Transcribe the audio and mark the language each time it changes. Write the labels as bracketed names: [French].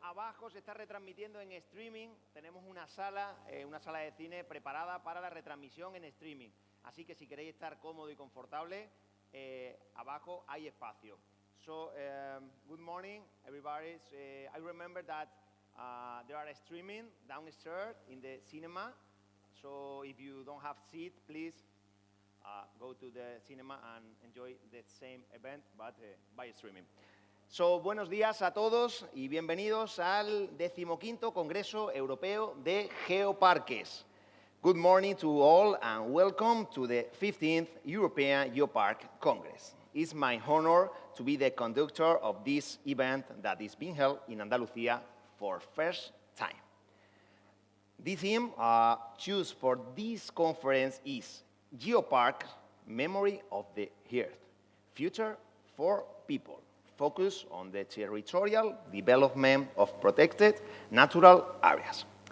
[Spanish] Abajo se está retransmitiendo en streaming. Tenemos una sala de cine preparada para la retransmisión en streaming. Así que si queréis estar cómodo y confortable, abajo hay espacio. [English] So, good morning, everybody. I remember that there are streaming downstairs in the cinema. So if you don't have seat, please go to the cinema and enjoy the same event, but by streaming. [Spanish] So, buenos días a todos y bienvenidos al 15º Congreso Europeo de Geoparques. [English] Good morning to all and welcome to the 15th European Geopark Congress. It's my honor to be the conductor of this event that is being held in Andalucía for first time. The theme chosen for this conference is Geopark, Memory of the Earth, Future for People, focus on the territorial development of protected natural areas.